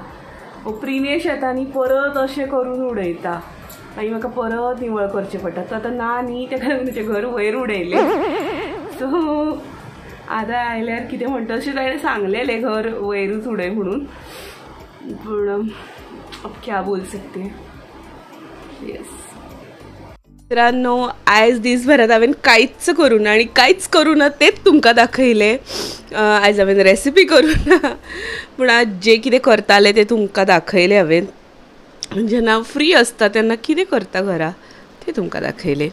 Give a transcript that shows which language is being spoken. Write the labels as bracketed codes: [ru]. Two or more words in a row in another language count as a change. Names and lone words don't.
[kok] प्रिनेश येता न्ही परत अशें करून उडयता आनी म्हाका परत निवळ करचें पडटा. तो आतां ना न्ही, ताका लागून तेचें घर वयर उडयलें. सो आतां आयल्यार कितें म्हणटा अशें ताणें सांगलेलें घर वयरूच उडय म्हणून, पूण [hi] अब क्या बोल सकते. [kok] येस मित्रांनो, आयज दिसभरात हांवें कांयच करूं ना आनी कांयच करूं ना तेच तुमकां दाखयलें. आयज हांवें रेसिपी करूं ना, पूण आज जें कितें करतालें तें तुमकां दाखयलें हांवें. जेन्ना फ्री आसता तेन्ना कितें करता घरा तें तुमकां दाखयलें.